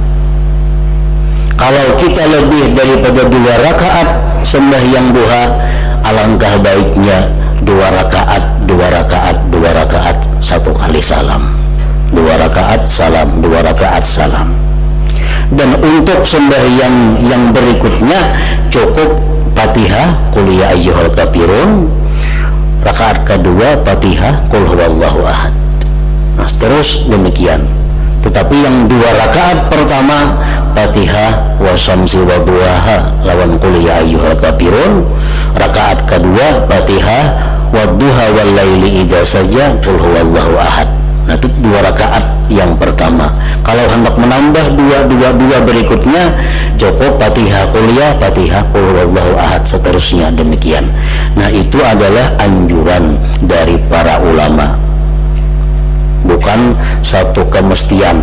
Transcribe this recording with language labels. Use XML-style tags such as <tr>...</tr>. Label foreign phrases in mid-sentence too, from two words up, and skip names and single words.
<bjn>Kalau kita lebih daripada 2 rakaat sembahyang duha, alangkah baiknya 2 rakaat, 2 rakaat, 2 rakaat, 1 kali salam, 2 rakaat salam, 2 rakaat salam. Dan untuk sembahyang yang berikutnya cukup Fatihah</bjn> <ar>قل يا أيها الكافرون,</ar> <bjn>rakaat kedua Fatihah</bjn> <ar>قل هو الله أحد.</ar> <bjn>Nah terus demikian. Tetapi yang 2 rakaat pertama Fatihah</bjn> <ar>والشمس وضحاها</ar> <bjn>lawan</bjn> <ar>قل يا أيها الكافرون,</ar> <bjn>rakaat kedua Fatihah</bjn> <ar>والضحى والليل إذا سجى قل هو الله أحد.</ar> <bjn>Nah itu 2 rakaat yang pertama. Kalau hendak menambah 2 berikutnya cukup Fatihah kuliah, Fatihah</bjn> <ar>قل هو الله أحد,</ar> <bjn>seterusnya demikian. Nah itu adalah anjuran dari para ulama, bukan satu kemestian.</bjn>